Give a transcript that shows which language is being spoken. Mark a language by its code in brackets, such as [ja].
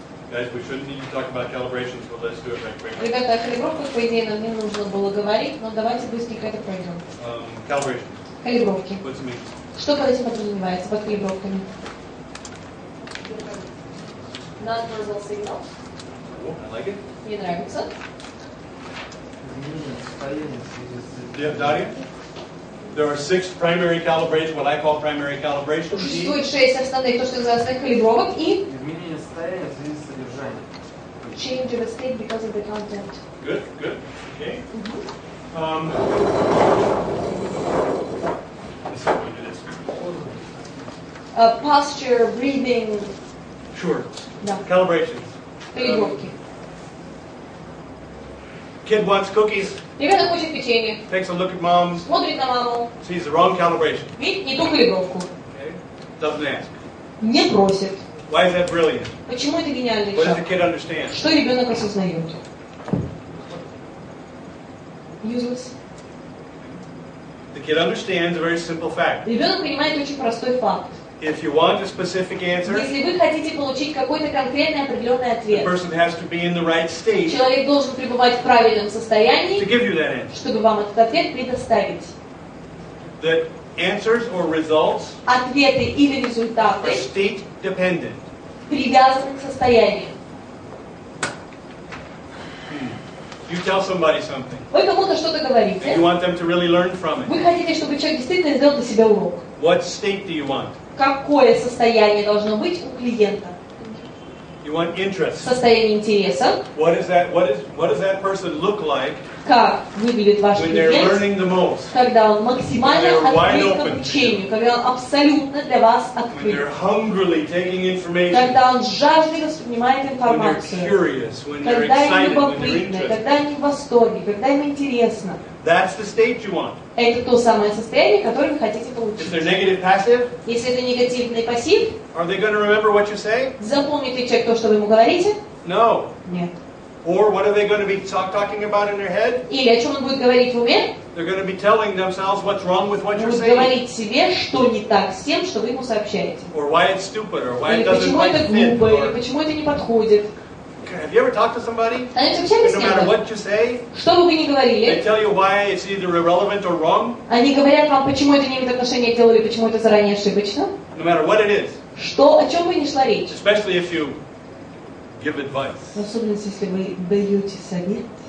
[en] Guys, we shouldn't need to talk about calibrations, but let's do it right quick. [ru] Ребята, о калибровках, по идее, нам не нужно было говорить, но давайте быстренько это пройдем. [en] Calibration. [ru] Калибровки. [en] What's it mean? [ru] Что под этим подразумевается, под калибровками? [en] Non-verbal signal. Oh, I like it. [ru] Мне нравится. [en] Yeah, Daria? There are 6 primary calibrations, what I call primary calibrations. [ru] Существует 6 основных, то, что называется основных калибровок, и Изменение состояния в связи с содержанием. [en] change of a state because of the content. Good, good. Okay. Let's see if we can do this. Posture, breathing, Sure. [ru] да, [en] Calibrations. [ru] калибровки. [en] Kid wants cookies, [ru] Ребенок хочет печенье, [en] takes a look at mom's, [ru] смотрит на маму, [en] sees the wrong calibration. [ru] видит не ту калибровку, [en] Okay. Doesn't ask. [ru] не просит. [en] Why is that brilliant? [ru] Почему это гениальный [en] What does the [ru] шаг? [en] kid understand? [ru] Что ребенок осознает? [en] Useless. The kid understands a very simple fact. [ru] Ребенок понимает очень простой факт. [en] If you want a specific answer, [ru] Если вы хотите получить какой-то конкретный определенный [en] the [ru] ответ, [en] person has to be in the right state [ru] человек должен пребывать в правильном [en] to [ru] состоянии, [en] give you that answer. [ru] чтобы вам этот ответ предоставить. [en] That answers or results [ru] Ответы или [en] are [ru] результаты [en] state dependent. [ru] привязаны к состоянию. [en] You tell somebody something, [ru] Вы кому-то что-то [en] and [ru] говорите, [en] you want them to really learn from it. [ru] вы хотите, чтобы человек действительно сделал для себя урок. [en] What state do you want? [ru] Какое состояние должно быть у клиента? [en] You want interest. [ru] Состояние интереса. [en] What does that person look like [ru] Как выглядит ваш [en] when they're [ru] клиент, [en] learning the most? [ru] когда он максимально [en] When they're wide [ru] открыт к [en] open. [ru] обучению, когда он абсолютно для вас [en] When [ru] открыт, [en] they're hungrily taking information? [ru] когда он жаждой воспринимает [en] When they're [ru] информацию, [en] curious? When they're [ru] когда им [en] excited? When they're [ru] любопытно, [en] interested? [ru] когда они в восторге, когда им интересно. [en] That's the state you want. [ru] Это то самое состояние, которое вы хотите [en] If [ru] получить. [en] they're negative passive, [ru] Если это негативный пассив, [en] are they going to remember what you say? [ru] запомнит ли человек то, что вы ему говорите? [en] No. [ru] Нет. [en] Or what are they going to be talking about in their head? [ru] Или о чем он будет говорить в уме? [en] They're going to be telling themselves what's wrong with what [ru] Он [en] you're [ru] будет [en] saying. [ru] говорить себе, что не так с тем, что вы ему сообщаете. [en] Or why it's stupid, or why [ru] Или [en] it doesn't [ru] почему [en] quite [ru] это [en] fit. [ru] глупо, или [en] Or... [ru] почему это не подходит. [en] Okay. Have you ever talked to somebody? [ru] Они общались с [en] No matter [ru] кем-то? [en] what you say, [ru] Что бы вы ни [en] they [ru] говорили, [en] tell you why it's either irrelevant or wrong. [ru] они говорят вам, почему это не имеет отношения к делу или почему это заранее ошибочно. [en] No matter what it is, [ru] Что, о чем бы ни шла речь. [en] especially if you give advice. [ru] В особенности, если вы даете совет.